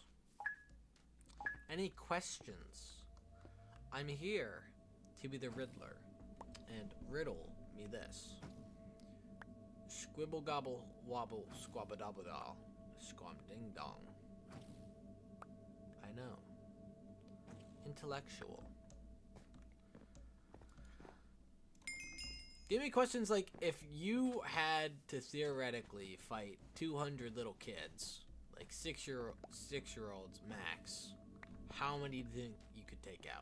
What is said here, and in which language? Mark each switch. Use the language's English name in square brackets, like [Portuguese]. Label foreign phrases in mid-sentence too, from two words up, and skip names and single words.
[English] Any questions? I'm here to be the Riddler and riddle me this. Squibble gobble wobble squabba-dabba da squam ding dong. I know. Intellectual. Give me questions like, if you had to theoretically fight 200 little kids, like six-year-olds max, how many do you think you could take out?